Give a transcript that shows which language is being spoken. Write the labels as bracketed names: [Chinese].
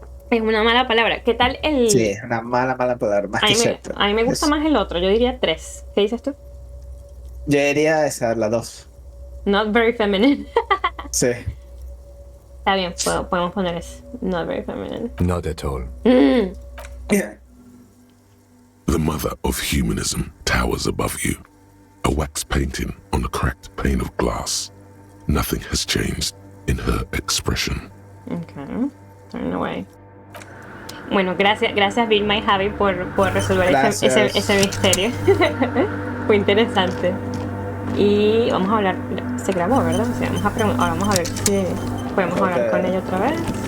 [Spanish] es una mala palabra. ¿Qué tal el...? sí, es una mala palabra, más A que mí, cierto. a mí me gusta más el otro. Yo diría 3. ¿Qué dices tú? Yo diría esa, la 2. [English] Not very feminine. [Spanish] Sí. Está bien, podemos poner eso. [English] Not very feminine. Not at all. The mother of humanism towers above you, a wax painting on a cracked pane of glass. Nothing has changed in her expression. Okay. Turn away. [Spanish] Bueno, gracias Vilma y Javi por resolver ese misterio. Fue interesante. Y vamos a hablar, se grabó, ¿verdad? O sea, ahora vamos a ver si podemos hablar con ella otra vez.